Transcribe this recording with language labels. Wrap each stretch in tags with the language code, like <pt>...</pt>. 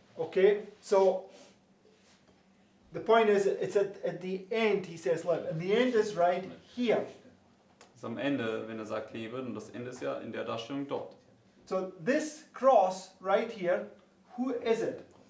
<en>Okay, so the point is, it's at the end he says live, and the end is right here.</en> <de>Das ist am Ende, wenn er sagt, lebe, und das Ende ist ja in der Darstellung dort.</de> <en>So this cross right here, who is it?</en>